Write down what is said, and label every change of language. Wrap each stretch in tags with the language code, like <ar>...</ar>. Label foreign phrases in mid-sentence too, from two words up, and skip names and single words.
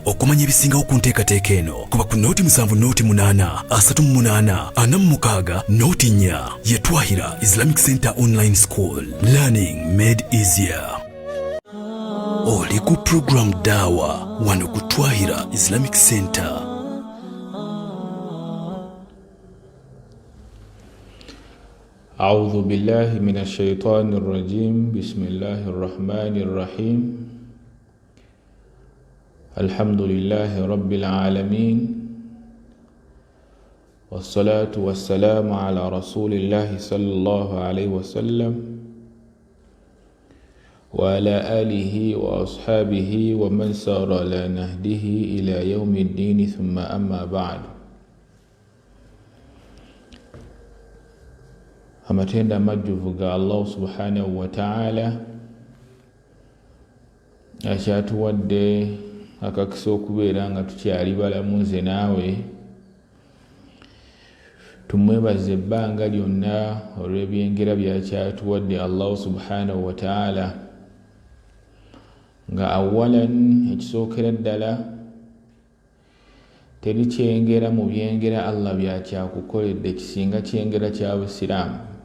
<lg>Okumanya ebisingawo ku nteekateeka eno kuba ku nooti 7 nooti 8 38 46 nooti 4 ye Twahira Islamic Center Online School.</lg> <en>Learning made easier.</en> <lg>Oli ku program Dawa wano ku Twahira Islamic Center.</lg> <ar>أعوذ بالله من الشيطان الرجيم. بسم الله الرحمن الرحيم. الحمد لله رب العالمين، والصلاة والسلام على رسول الله صلى الله عليه وسلم وعلى آله وأصحابه ومن سار على نهجه إلى يوم الدين، ثم أما بعد.</ar> <lg>Amatenda amajjuvu ga Allah</lg> <ar>سبحانه وتعالى</ar> <lg>akyatuwadde akakisa okubeera nga tukyali balamu nze naawe. Tumwebaze ebbanga lyonna olw'ebyengera byakyatuwadde Allah</lg> <ar>سبحانه وتعالى,</ar> <lg>nga awalan ekisookera ddala teri kyengera mu byengera Allah byakyakukoledde kisinga kyengera kya Busiraamu.</lg>